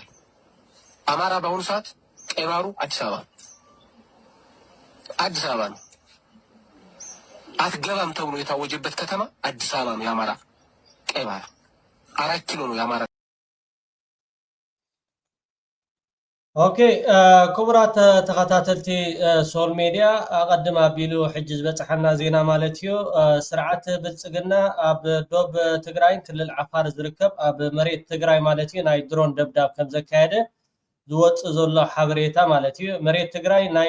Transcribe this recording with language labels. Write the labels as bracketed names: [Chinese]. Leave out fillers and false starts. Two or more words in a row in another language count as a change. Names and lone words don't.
[Amharic] አማራ በአሁኑ ሰዓት ቀይ ባህሩ አዲስ አበባ ነው። አትገባም ተብሎ የታወጀበት ከተማ አዲስ አበባ ነው። የአማራ ቀይ ባህር 4 ኪሎ ነው የአማራ። [Tigrinya] ኦኬ ክቡራት ተኸታተልቲ ሶል ሜዲያ አቀድም አቢሉ ሕጂ ዝበፅሐና ዜና ማለት እዩ። ስርዓት ብልፅግና ኣብ ዶብ ትግራይ ክልል ዓፋር ዝርከብ ኣብ መሬት ትግራይ ማለት እዩ ናይ ድሮን ደብዳብ ከም ዘካየደ ዝወፅእ ዘሎ ሓበሬታ ማለት እዩ። መሬት ትግራይ ናይ